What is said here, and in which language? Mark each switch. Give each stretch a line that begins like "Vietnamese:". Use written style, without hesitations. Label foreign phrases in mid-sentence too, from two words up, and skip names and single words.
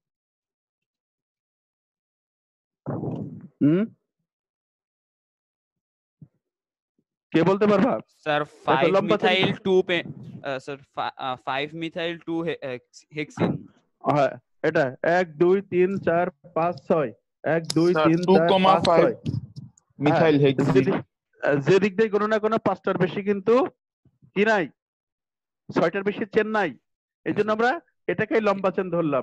Bangla: কে বলতে পারবা? Sir, দেখো, 5 লম্বা চেন।
English: methyl 2 sir, 5 methyl 2 hexene.
Bangla: হ্যাঁ, এটা 1 2 3 4 5 6। 1 2 স্যার 3 4 5 2,5 6।
English: methyl hexene.
Bangla: যে দিক দিয়ে কোনো না কোনো 5টার বেশি কিন্তু কি নাই, 6টার বেশি চেন নাই। এই জন্য আমরা এটাকেই লম্বা চেন ধরলাম।